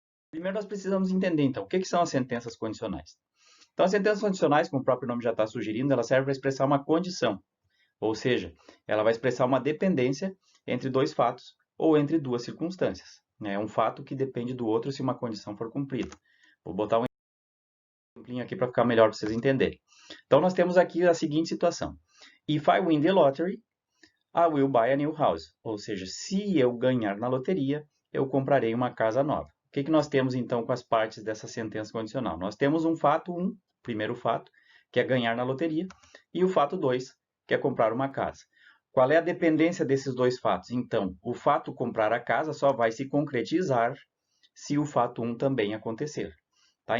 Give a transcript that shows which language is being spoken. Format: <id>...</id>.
<pt>Primeiro nós precisamos entender, então, o que são as sentenças condicionais. Então, as sentenças condicionais, como o próprio nome já está sugerindo, ela serve para expressar uma condição, ou seja, ela vai expressar uma dependência entre dois fatos ou entre duas circunstâncias. É um fato que depende do outro se uma condição for cumprida. Vou botar um exemplinho aqui para ficar melhor para vocês entenderem. Então, nós temos aqui a seguinte situação.</pt> <en>If I win the lottery, I will buy a new house.</en> <pt>Ou seja, se eu ganhar na loteria, eu comprarei uma casa nova. O que nós temos, então, com as partes dessa sentença condicional? Nós temos um fato 1, primeiro fato, que é ganhar na loteria, e o fato 2, que é comprar uma casa. Qual é a dependência desses dois fatos? Então, o fato comprar a casa só vai se concretizar se o fato 1 também acontecer. Tá?</pt>